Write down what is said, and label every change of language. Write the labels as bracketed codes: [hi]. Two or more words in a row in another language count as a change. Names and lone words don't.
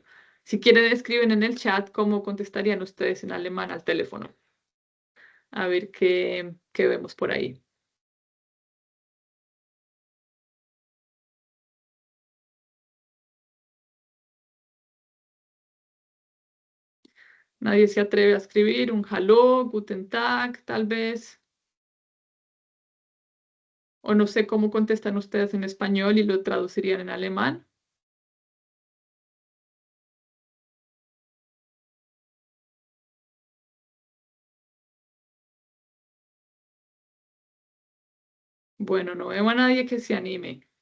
[es] Si quieren, escriben en el chat cómo contestarían ustedes en alemán al teléfono. A ver qué vemos por ahí. Nadie se atreve a escribir un [de] hallo, guten Tag, [es] tal vez. O no sé cómo contestan ustedes en español y lo traducirían en alemán. Bueno, no veo a nadie que se anime.